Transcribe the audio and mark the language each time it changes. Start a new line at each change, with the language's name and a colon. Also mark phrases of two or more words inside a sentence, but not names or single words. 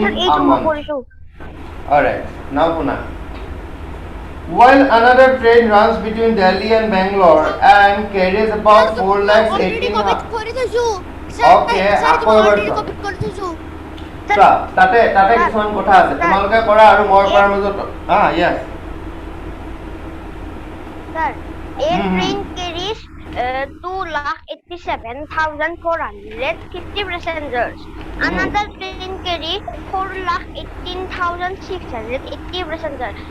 English: Sir, a month. Alright, now Puna. While another train runs between Delhi and Bangalore and carries about 4,18,000.
Assamese: কৰি থৈছো Okay, আকৌ এবাৰ অলৰেডি চোৱা। কপি কৰি থৈছো চোৱা, তাতে কিছুমান কথা আছে তোমালোকে কৰা আৰু মই কৰাৰ মাজত yes
English: Sir, a train carries 2,87,450 passengers. Another train carries 4,18,680 passengers.